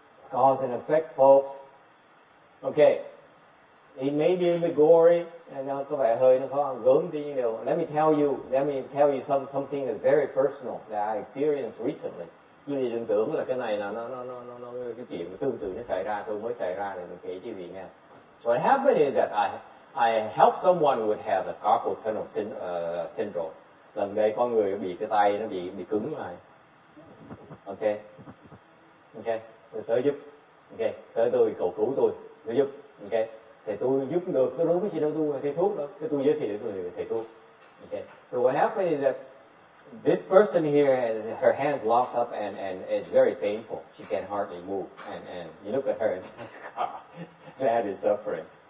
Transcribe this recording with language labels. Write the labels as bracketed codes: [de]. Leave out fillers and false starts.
[en] Cause and effect, folks. Okay, it may be a bit gory, [vi] nó có vẻ hơi nó khó gớm tí, nhưng điều. [en] Let me tell you something that's very personal that I experienced recently. It's [vi] Quý vị đừng tưởng là cái này là nó cái chuyện tương tự nó xảy ra, tôi mới xảy ra rồi mình kể cho quý vị nghe. [en] So what happened is that I helped someone who would have the carpal tunnel syndrome. [vi] Lần đây có người bị cái tay nó bị cứng lại. Ok, tôi tới giúp. Ok, tới tôi cầu cứu tôi giúp. Ok, thì tôi giúp được, tôi đúng cái gì đâu tôi là thầy thuốc đâu, cái tôi giới thiệu tôi là thầy thuốc. [en] Ok, so what happened is that this person here has her hands locked up and it's very painful. She can hardly move and you look at her and say, God, that is suffering.